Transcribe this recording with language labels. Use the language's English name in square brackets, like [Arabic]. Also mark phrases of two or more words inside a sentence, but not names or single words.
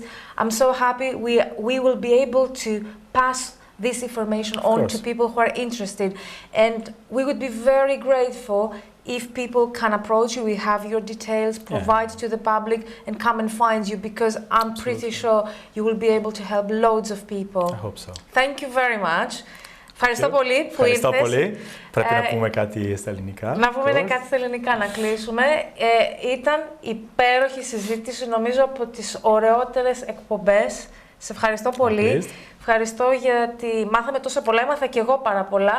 [English] I'm so happy we will be able to pass this information on to people who are interested. And we would be very grateful if people can approach you. We have your details, provide to the public, and come and find you, because I'm pretty sure you will be able to help loads of people. I hope so. Thank you very much. [Greek] Ευχαριστώ πολύ που ήρθες. Ευχαριστώ πολύ. Πρέπει να πούμε κάτι στα ελληνικά. Να πούμε κάτι στα ελληνικά, να κλείσουμε. Ήταν υπέροχη συζήτηση, νομίζω από τις ωραιότερες εκπομπές. Σε ευχαριστώ πολύ. Ευχαριστώ γιατί μάθαμε τόσα πολλά, έμαθα και εγώ πάρα πολλά.